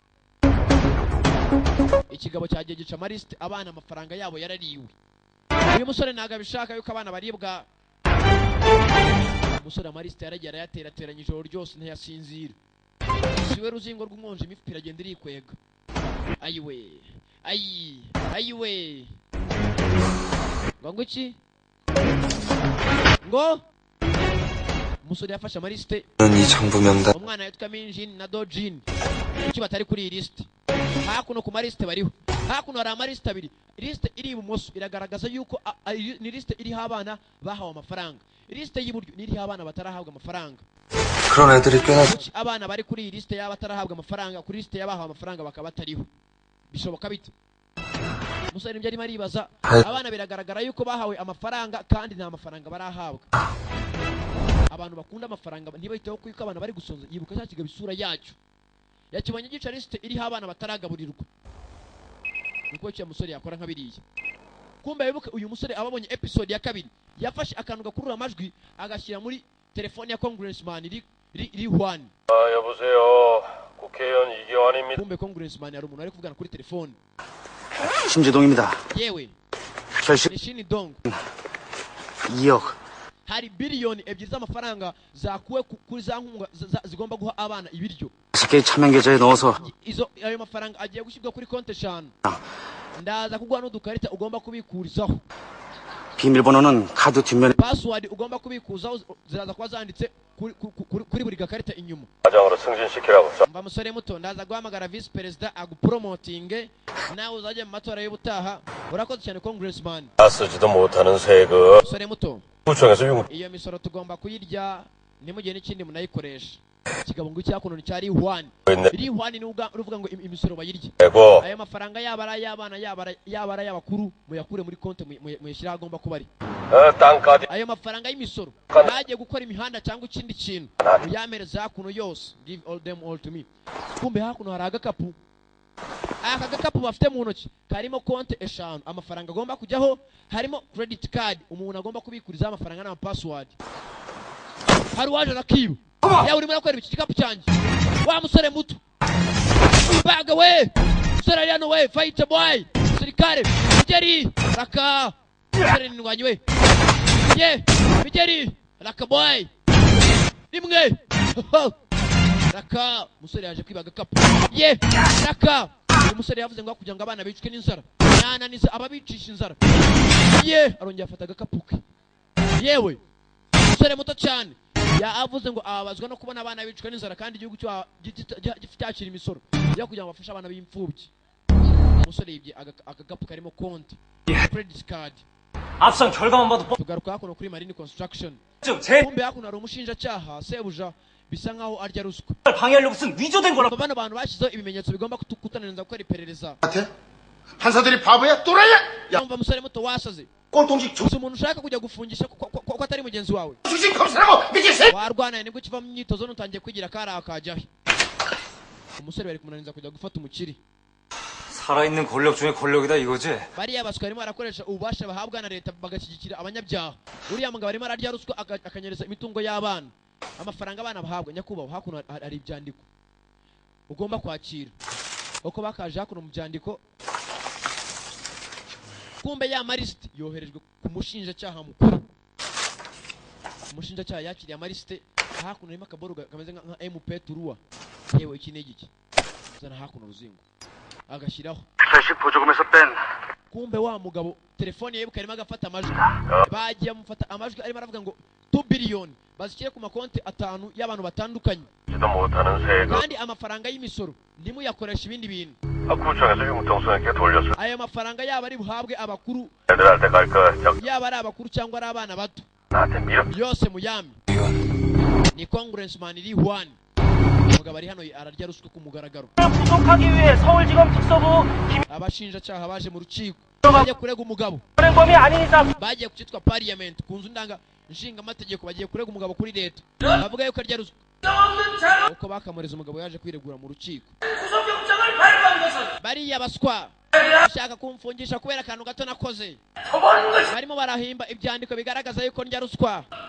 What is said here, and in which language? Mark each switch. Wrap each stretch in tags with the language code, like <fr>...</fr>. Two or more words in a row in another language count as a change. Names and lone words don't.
<rw>ikigabo cyagiye gica amaliste abana amafaranga yabo yarariwe uyu musore ntago abishaka yuko abana baribwa umusore amaliste yaragiye arayaterateranya ijoro ryose ntiyasinzira siwe ruzingo rw'umwonje imifuka iragenda irikwega ayiwe ayiwe ngo iki ngo umusore yafashe amaliste</rw> <ko>이 장부 명단</ko> <rw>umwana yitwa Minjin na Dojin icyo batari kuri iyi liste hakuno ku maliste bariho hakuno hari amaliste abiri liste iri ibumoso iragaragaza yuko ni liste iriho abana bahawe amafaranga liste y'iburyo niriho abana batarahabwa amafaranga</rw> <ko>그런 애들이 꽤나</ko> <rw>abana bari kuri iyi liste y'abatarahabwa amafaranga kuri liste y'abahawe amafaranga bakaba batariho bishoboka bite umusore ibyo arimo aribaza abana biragaragara yuko bahawe amafaranga kandi nta mafaranga barahabwa abantu bakunda amafaranga ntibahiteho kuko abana bari gusonza yibuka cya kigabo isura yacyo yakibonye gica liste iriho abana bataragaburirwa niko cyo musore yakora nk'abiriye kumbe yibuka uyu musore ababonye episode ya kabiri yafashe akantu gakurura amajwi agashyira muri telefone ya congressman iri Hwani</rw> <ko>여보세요. 국회의원 이기환입니다.</ko> <rw>kumbe congressman ari umuntu ari kuvugana kuri telefone</rw> <ko>심재동입니다.</ko> <rw>yewe</rw> <ko>결실</ko> <rw>ni Shini Dong</rw> <ko>2억.</ko> <rw>hari biliyoni ebyiri z'amafaranga zakuwe kuri za nkunga zigomba guha abana ibiryo</rw> <ko>10개 차명 계좌에 넣어서</ko> <rw>ayo mafaranga agiye gushyirwa kuri konti 5 ndaza kuguha n'udukarita ugomba kubikurizaho</rw> <ko>비밀번호는 카드 뒷면에</ko> <rw>password ugomba kubikuzaho ziraza kuba zanditse kuri buri gakarita inyuma</rw> <ko>과정으로 승진시키라고.</ko> <rw>mva musore muto ndaza guhamagara vice perezida agupromotinge nawe uzajya mu matora y'ubutaha urakoze cyane congressman</rw> <ko>다 쓰지도 못하는 세금.</ko> <rw>musore muto</rw> <ko>구청에서 용.</ko> <rw>iyo misoro tugomba kuyirya nimugire n'ikindi munayikoresha ikigabo ngo cyakuno ni cyari Hwani iri Hwani ni uruvuga ngo imisoro bayirye ego. ayo mafaranga yaba ari ay'abana yaba ari ay'abakuru muyakure muri konti muyashyira agomba kuba ari</rw> <ko>땅까지.</ko> <rw>ayo mafaranga y'imisoro bagiye gukora imihanda cyangwa ikindi kintu muyamereza hakuno yose</rw> <en>give all them all to me</en> <rw>kumbe hakuno hari agakapu aka gakapu bafite mu ntoki karimo konti 5 amafaranga agomba kujyaho harimo</rw> <en>credit card</en> <rw>umuntu agomba kubikuriza amafaranga na password hari waje rakiba yawe urimo nakora iki gikapu cyanjye wa musore muto baga we musore yano we</rw> <en>fight boy</en> <rw>sirikare bigeri raka musore ndwanyi we ye bigeri raka boy rimwe raka musore yaje kwibaga kapu ye raka umusore yavuze ngo kugira ngo abana bicwe n'inzara yananiza ababicisha inzara ye arongera afata agakapuke yewe musore muto cyane yavuze ngo ababazwa no kubona abana bicwa n'inzara kandi igihugu cyo gifite imisoro yo kugira ngo bafashe abana b'imfubyi umusore yibye agakapu karimo konti</rw> <en>credit card.</en> <ko>앞선 결과만 봐도</ko> <rw>tugaruka hakuno kuri Marine Construction.</rw> <ko>제</ko> <rw>kumbe hakuno hari umushinjacyaha sebuja bisa nkaho arya ruswa.</rw> <ko>방해하려고 무슨 위조된 거라.</ko> <rw>bano bantu bashyizeho ibimenyetso bigomba kutananiza gukora iperereza.</rw> <ko>판사들이 바보야? 또라이야? 야,</ko> <rw>yumva umusore muto wasaze.</rw> <ko>꼴통식</ko> <rw>gusa umuntu ushaka kujya gufungisha ko atari mugenzi wawe.</rw> <ko>주식 검사라고 미쳤어?</ko> <rw>warwanaye nibwo kiva mu myitozo nutangiye kwigira kari akajyahe. umusore bari kumunaniza kujya gufata umukiri.</rw> <ko>살아있는 권력 중에 권력이다 이거지.</ko> <rw>bariya baswa barimo barakoresha ububasha bahabwa na leta bagashyigikira abanyabyaha. uriya mugabo arimo ararya ruswa akanyereza imitungo y'abana. amafaranga abana bahabwa nyakubahwa hakuno hari ibyandiko ugomba kwakira uko bakaje hakuno mu byandiko. kumbe ya marisite yoherejwe ku mushinjacyaha mukuru. umushinjacyaha yakiriye amarisite hakuno harimo akaboru kameze nka MP turuwa. yewe iki ni igiki zana hakuno ruzingo agashyiraho</rw> <ko>회식 보조금에서 뺀</ko> <rw>kumbe wa mugabo telefone ye bukarimo agafata amajwi. bagiye amufata amajwi arimo aravuga ngo 2 biliyoni bazishyire ku makonti 5 y'abantu batandukanye.</rw> <ko>지도 못하는 세금.</ko> <rw>kandi amafaranga y'imisoro ntimuyakoresha ibindi bintu.</rw> <ko>구청에서 융통성에게 돌렸어.</ko> <rw>ayo mafaranga yaba ari buhabwe abakuru</rw> <ko>애들한테 갈 거.</ko> <rw>yaba ari abakuru cyangwa ari abana bato</rw> <ko>나한테 밀어.</ko> <rw>yose muyami. ni congressman iri Juan. umugabo ari hano ararya ruswa ku mugaragaro.</rw> <ko>구속하기 위해 서울지검 특서부</ko> <rw>abashinjacyaha baje mu rukiko bagiye kurega umugabo.</rw> <ko>김현범이 아닌 이상</ko> <rw>bagiye ku cyitwa parliament ku nzu nshinga amategeko bagiye kurega umugabo kuri leta bavuga yuko arya ruswa. uko bakamuriza umugabo yaje kwiregura mu rukiko. bariya baswa bashaka kumfungisha kubera akantu gato nakoze. barimo barahimba ibyandiko bigaragaza yuko ndya ruswa.</rw>